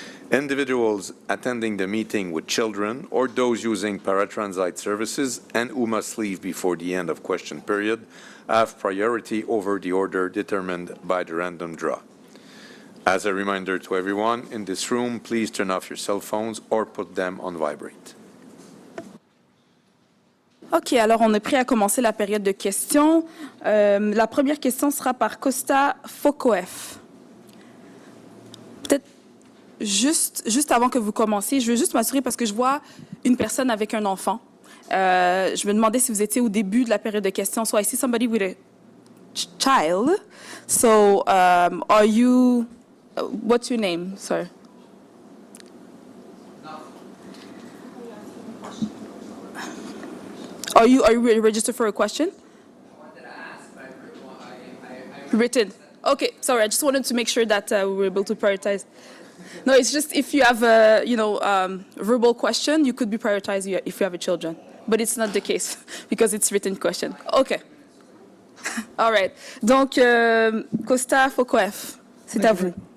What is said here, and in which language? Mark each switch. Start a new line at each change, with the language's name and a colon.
English: Individuals attending the meeting with children or those using paratransit services and who must leave before the end of question period have priority over the order determined by the random draw. As a reminder to everyone in this room, please turn off your cell phones or put them on vibrate.
French: OK, alors on est prêt à commencer la période de questions. La première question sera par Costa Fokoef. Peut-être juste avant que vous commenciez, je veux juste m'assurer parce que je vois une personne avec un enfant. Je me demandais si vous étiez au début de la période de questions.
English: So I see somebody with a child. So are you, what's your name, sir? Are you registered for a question? I wanted to ask, but Written. Okay, sorry. I just wanted to make sure that we were able to prioritize. No, it's just if you have a verbal question, you could be prioritized if you have a children. But it's not the case because it's written question. Okay. All right.
French: Donc, Costa Fokoef, c'est à vous.